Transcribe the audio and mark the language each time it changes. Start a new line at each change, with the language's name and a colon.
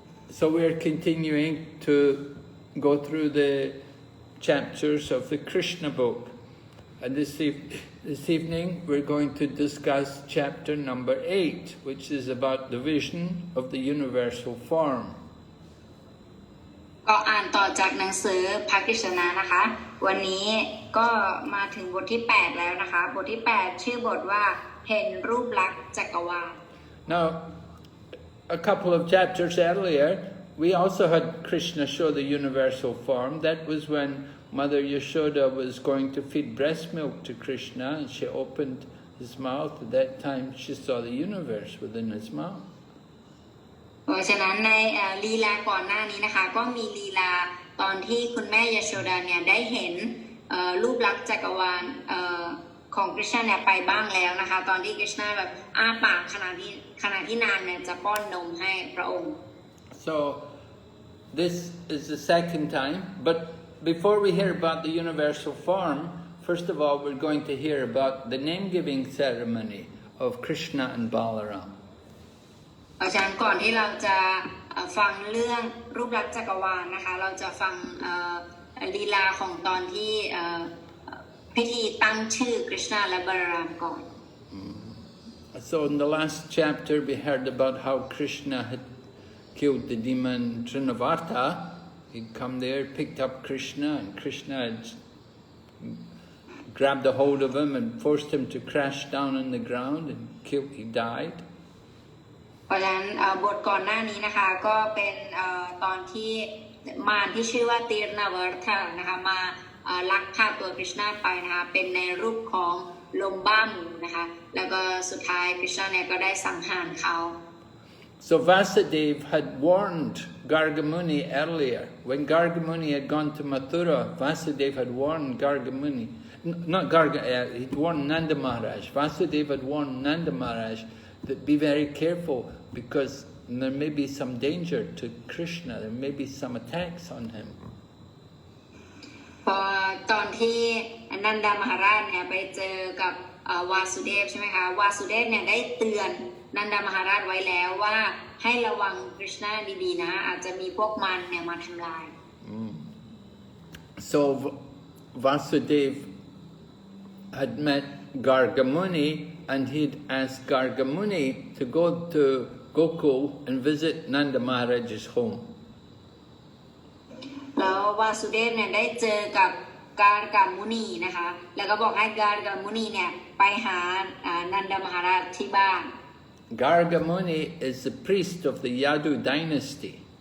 English: So we are continuing to go through the chapters of the Krishna book. And this evening we're going to discuss chapter number 8, which is about the vision of the universal form.
Thai: ก็อ่านต่อจากหนังสือพระกฤษณานะคะวันนี้ก็มาถึงบทที่8แล้วนะคะบทที่8ชื่อบทว่าเห็นรูปลักษณ์จักรวาล
English: Now a couple of chapters earlier we also had Krishna show the universal form. That was when Mother Yashoda was going to feed breast milk to Krishna and she opened his mouth. At that time she saw the universe within his mouth.
Thai: เพราะฉะนั้นในลีลาก่อนหน้านี้นะคะก็มีลีลาตอนที่คุณแม่ยโชดาเนี่ยได้เห็นรูปลักษณ์จักรวาลของกฤษณะเนี่ยไปบ้างแล้วนะคะตอนที่กฤษณะแบบอ้าปากขณะที่นางเนี่ยจะป้อนนมให้พระองค์
English: So this is the second time, but before we hear about the universal form, first of all we're going to hear about the name-giving ceremony of Krishna and Balaram.
Thai: เพราะฉะนั้นก่อนที่เราจะฟังเรื่องรูปลักษณ์จักรวาลนะคะเราจะฟังลีลาของตอนที่พิธีตั้งชื่อกฤษณะและบาลารามก่อน
English: So in the last chapter we heard about how Krishna had killed the demon Trinavarta. He'd come there, picked up Krishna, and Krishna had grabbed a hold of him and forced him to crash down on the ground and he died.
Thai: เพราะฉะนั้นบทก่อนหน้านี้นะคะก็เป็นตอนที่มารที่ชื่อว่าตีรนาเวิร์ธนะคะมาลักพาตัวกฤษณะไปนะคะเป็นในรูปของลมบ้าหมูนะคะแล้วก็สุดท้ายกฤษณะเนี่ยก็ได้สังหารเขา
English: So Vasudeva had warned Gargamuni earlier. When Gargamuni had gone to Mathura, Vasudeva had warned Gargamuni. He'd warned Nanda Maharaj. Vasudeva had warned Nanda Maharaj that be very careful because there may be some danger to Krishna. There may be some attacks on him.
Thai: พอตอนที่นันดามหาราชเนี่ยไปเจอกับวาสุเดฟใช่ไหมคะวาสุเดฟเนี่ยได้เตือนนันดามหาราชไว้แล้วว่าให้ระวังกฤษณะดีๆนะอาจจะมีพวกมารเนี่ยมาทำลาย
English: So Vasudeva had met Gargamuni and he'd asked Gargamuni to go to Gokul and visit Nanda Maharaj's home.
Thai: แล้ววาสุเดฟเนี่ยได้เจอกับการกามุนีนะคะแล้วก็บอกให้การกามุนีเนี่ยไปหานันดามหาราชที่บ้าน
English: Gargamuni is the priest of the Yadu dynasty.